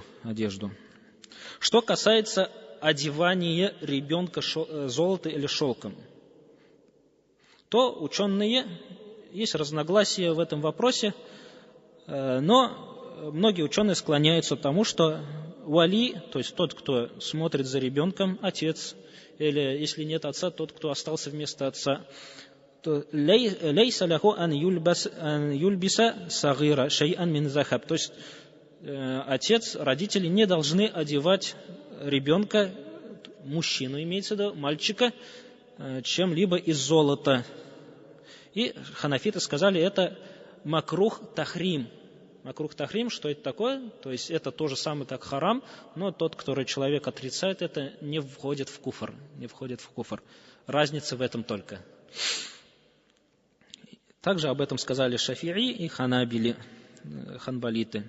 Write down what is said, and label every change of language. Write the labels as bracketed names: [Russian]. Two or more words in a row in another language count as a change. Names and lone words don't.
[Russian] Что касается одевания ребенка золотом или шелком, то ученые, есть разногласия в этом вопросе, но многие ученые склоняются к тому, что вали, то есть тот, кто смотрит за ребенком, отец, или если нет отца, тот, кто остался вместо отца, то [Arabic] ليس له أن يلبس الصغير شيئا من ذهب. [Russian] То есть отец, родители не должны одевать ребенка, мужчину имеется в виду, мальчика, чем-либо из золота. И ханафиты сказали, это [Arabic] مكروه تحريم. مكروه تحريم, [Russian] что это такое? То есть это то же самое, как харам, но тот, который человек отрицает, это не входит в куфр. Разница в этом только. Также об этом сказали шафи'i и ханбалиты.